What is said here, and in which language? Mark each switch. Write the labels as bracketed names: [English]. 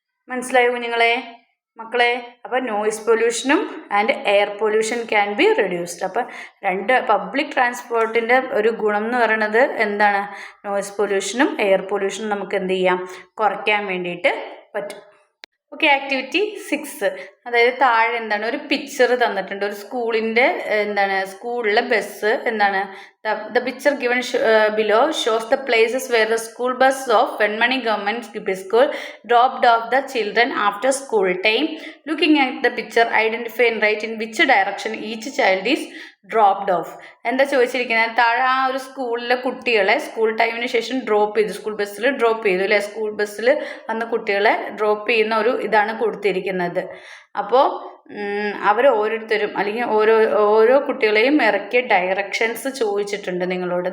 [Malayalam] മനസ്സിലായോ കുഞ്ഞുങ്ങളെ, മക്കളെ? അപ്പോൾ [English] Noise പൊല്യൂഷനും and air pollution can be reduced. [Malayalam] അപ്പോൾ രണ്ട് പബ്ലിക് ട്രാൻസ്പോർട്ടിൻ്റെ ഒരു ഗുണം എന്ന് പറയുന്നത് എന്താണ്, നോയിസ് പൊല്യൂഷനും എയർ പൊല്യൂഷനും നമുക്ക് എന്ത് ചെയ്യാം, കുറയ്ക്കാൻ വേണ്ടിയിട്ട് പറ്റും. ഓക്കെ, ആക്ടിവിറ്റി 6, അതായത് താഴെ എന്താണ് ഒരു പിക്ചർ തന്നിട്ടുണ്ട്, ഒരു സ്കൂളിൻ്റെ എന്താണ് സ്കൂളിലെ ബസ് എന്താണ്, [English] the picture given below shows the places where the school bus of Venmani Government UP School dropped off the children after school time. Looking at the picture, identify and write in which direction each child is dropped off. [Malayalam] എന്താ ചോദിച്ചിരിക്കുന്നത്, താഴെ ആ ഒരു സ്കൂളിലെ കുട്ടികളെ school ടൈമിന് ശേഷം drop ചെയ്തു, സ്കൂൾ ബസ്സിൽ ഡ്രോപ്പ് ചെയ്തു അല്ലേ? സ്കൂൾ ബസ്സിൽ വന്ന കുട്ടികളെ ഡ്രോപ്പ് ചെയ്യുന്ന ഒരു ഇതാണ് കൊടുത്തിരിക്കുന്നത്. അപ്പോൾ അവർ ഓരോരുത്തരും അല്ലെങ്കിൽ ഓരോ കുട്ടികളെയും ഇറക്കിയ ഡയറക്ഷൻസ് ചോദിച്ചിട്ടുണ്ട് നിങ്ങളോട്.